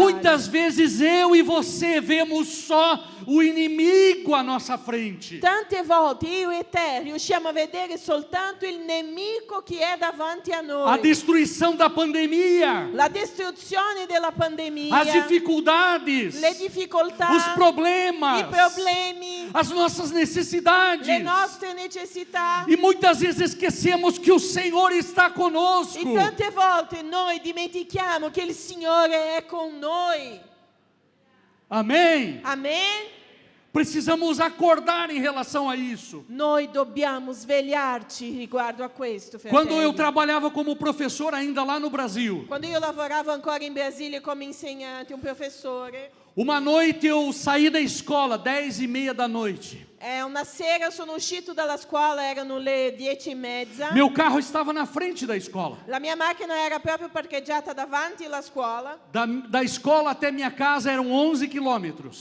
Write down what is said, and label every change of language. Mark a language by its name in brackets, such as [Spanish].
[Portuguese] Muitas vezes eu e você vemos só o inimigo à nossa frente. [Italian] Tante volte io e te riusciamo a vedere soltanto il nemico che è davanti a [Portuguese] A [Italian] noi. [Portuguese] destruição da pandemia, [Italian] La distruzione della pandemia, [Portuguese] as dificuldades, [Italian] le difficoltà, [Portuguese] os problemas, [Italian] i problemi, [Portuguese] as nossas necessidades. [Italian] le nostre necessità. [Portuguese] E muitas vezes esquecemos que o Senhor está conosco. [Italian] E tante volte noi dimentichiamo che il Signore è con noi. [Portuguese] Amém? [Italian] Amen? [Portuguese] Precisamos acordar em relação a isso. [Italian] Noi dobbiamo svegliarci riguardo a questo, [Portuguese] Quando eu [Italian] fratelli. [Portuguese] trabalhava como professor ainda lá no Brasil, [Italian] Quando io lavoravo ancora in Brasile come insegnante, un professore, [Portuguese] uma noite eu saí da escola 10:30 da noite. [Italian] Una sera sono uscito dalla scuola, erano le 10:30. [Portuguese] Meu carro estava na frente da escola. [Italian] La mia macchina era proprio parcheggiata davanti alla scuola. [Portuguese] Da escola até minha casa eram 11 quilômetros.